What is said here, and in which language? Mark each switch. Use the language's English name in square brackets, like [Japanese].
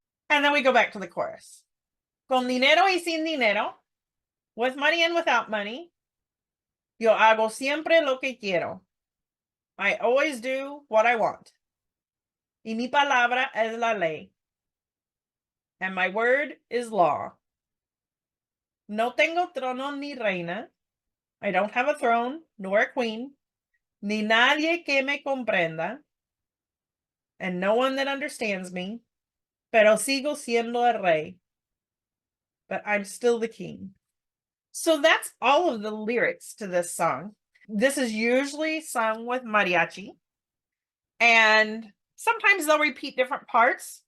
[English] And then we go back to the chorus. [Spanish] Con dinero y sin dinero, [English] with money and without money, [Spanish] yo hago siempre lo que quiero. [English] I always do what I want. [Spanish] Y mi palabra es la ley. [English] And my word is law. [Spanish] No tengo trono ni reina. [English] I don't have a throne nor a queen. [Spanish] Ni nadie que me comprenda. [English] And no one that understands me. [Spanish] Pero sigo siendo el rey. [English] But I'm still the king. So that's all of the lyrics to this song. This is usually sung with mariachi. And sometimes they'll repeat different parts.